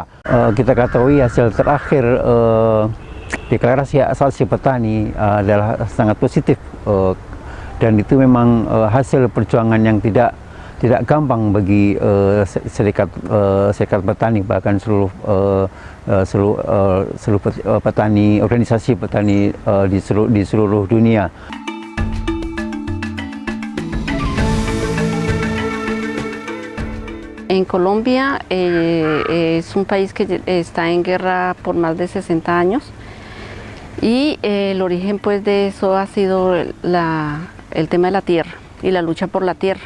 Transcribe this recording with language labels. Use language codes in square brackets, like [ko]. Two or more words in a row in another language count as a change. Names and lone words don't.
[id] Kita ketahui hasil terakhir deklarasi hak asasi petani adalah sangat positif, dan itu memang hasil perjuangan yang tidak gampang bagi serikat petani, bahkan seluruh petani, organisasi petani di seluruh dunia. [es] En Colombia es un país que está en guerra por más de 60 años y el origen pues de eso ha sido el tema de la tierra y la lucha por la tierra.